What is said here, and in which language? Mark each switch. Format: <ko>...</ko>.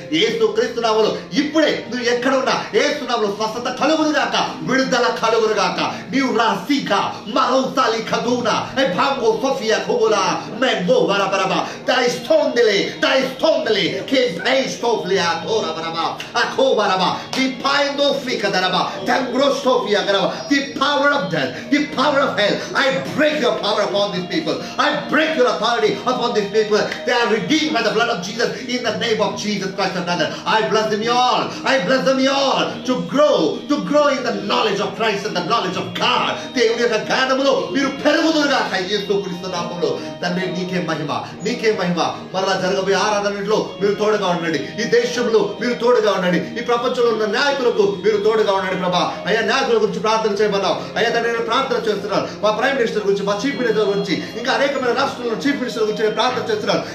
<te>యేసు క్రీస్తు నామములో ఇప్పుడే నువ్వు ఎక్కడ ఉన్నా యేసు నామములో స్వస్థత కలుగును గాక, విడుదల కలుగును గాక. నీవు రాసికా మరౌతాలి కదూనా ఏ భాంగో సోఫియా కోబులా మెంగో వరబరబా దై స్టోందలే కే దై స్టోఫ్లియా తోరా Barabbas అకో Barabbas the పైందో ఫిక దరబా తంగ్రో Sophia గరబా.</te> <en>The power of death, the power of hell, I break your power upon these people. I break your authority upon these people. They are redeemed by the blood of Jesus in the name of Jesus Christ of Nazareth. I bless them all. I bless them all to grow in the knowledge of Christ and the knowledge of God.</en> <te>దేవుని యొక్క జ్ఞానములో మీరు పెరుగుదురుగాక. యేసుక్రీస్తు నామములో తండ్రి నీకే మహిమ. మరలా జరగబోయే ఆరాధనలో మీరు తోడుగా ఉండండి. ఈ దేశంలో మీరు తోడుగా ఉండండి. ఈ ప్రపంచంలో ఉన్న నాయకులకు మీరు తోడుగా ఉండండి ప్రభా. అయ్యా నాయకుల గురించి ప్రార్థన చేయమన్నావు. అయ్యా తండ్రి నేను ప్రార్థన చేస్తున్నాను. మా ప్రైమ్ మినిస్టర్ గురించి, మా చీఫ్ మినిస్టర్ గురించి, ఇంకా అనేకమైన రాష్ట్రాల్లో చీఫ్ మినిస్టర్ గురించి నేను ప్రార్థన చేస్తున్నాను.</te>